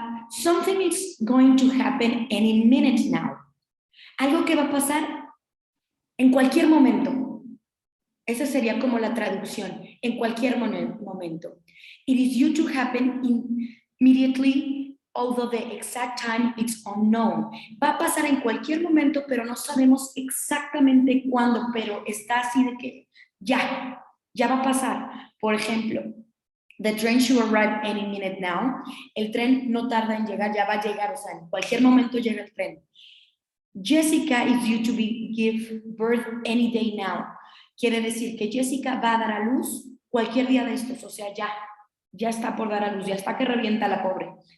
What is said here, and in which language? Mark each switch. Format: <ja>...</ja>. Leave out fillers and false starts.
<en>Something is going to happen any minute now.</en> <es>Algo que va a pasar en cualquier momento. Esa sería como la traducción, en cualquier momento.</es> <en>It is due to happen immediately, although the exact time is unknown.</en> <es>Va a pasar en cualquier momento, pero no sabemos exactamente cuándo, pero está así de que ya va a pasar. Por ejemplo,</es> <en>The train should arrive any minute now.</en> <es>El tren no tarda en llegar, ya va a llegar, o sea, en cualquier momento llega el tren.</es> <en>Jessica is due to give birth any day now.</en> <es>Quiere decir que Jessica va a dar a luz cualquier día de estos, o sea, ya está por dar a luz, ya está que revienta la pobre.</es>